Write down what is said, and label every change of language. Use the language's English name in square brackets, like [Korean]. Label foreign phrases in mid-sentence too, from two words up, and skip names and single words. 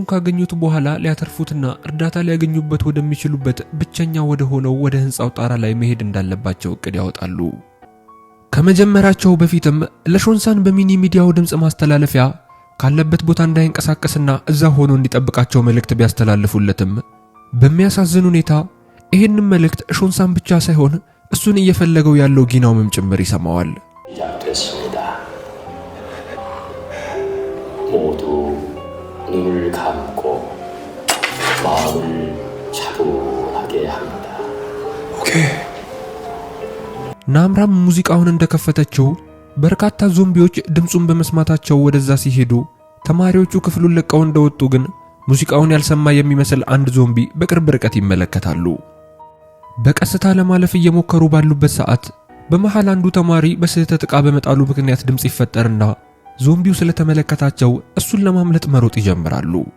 [Amharic] ካገኙት በኋላ ሊያተርፉትና እርዳታ ሊያገኙበት ወደሚችሉበት ብቸኛ ወደ ሆነው ወደ ህንጻው ጣራ ላይ መሄድ እንዳለባቸው እቅድ ያወጣሉ። ከመጀመራቸው በፊትም ለሾንሳን በሚኒ ሚዲያው ድምጽ ማስተላለፊያ ካለበት ቦታ እንዳይንቀሳቀስና እዛ ሆኖ እንዲጠብቃቸው መልእክት ቢያስተላልፉለትም በሚያሳዝን ሁኔታ ይሄንን መልእክት ሾንሳን ብቻ ሳይሆን እሱን እየፈለገው ያለው ጊናውም ጭምር ይሰማዋል። [Korean] 모두 눈을 감고 마음을 차분하게 합니다. 오케이. [Amharic] ናምራም ሙዚቃውን እንደከፈተችው በርካታ ዞምቢዎች ድምጹን በመስማታቸው ወደዛ ሲሄዱ ተማሪዎቹ ክፍሉን ለቀው እንደወጡ ግን ሙዚቃውን ያልሰማ የሚመስል አንድ ዞምቢ በቅርብ ርቀት ይመለከታሉ። በቀስታ ለማለፍ እየሞከሩ ባሉበት ሰዓት በመሃል አንዱ ተማሪ በስህተት ዕቃ በመጣሉ ምክንያት ድምጽ ይፈጠርና ዞምቢው ስለተመለከታቸው እሱን ለማምለጥ መሮጥ ይጀምራሉ።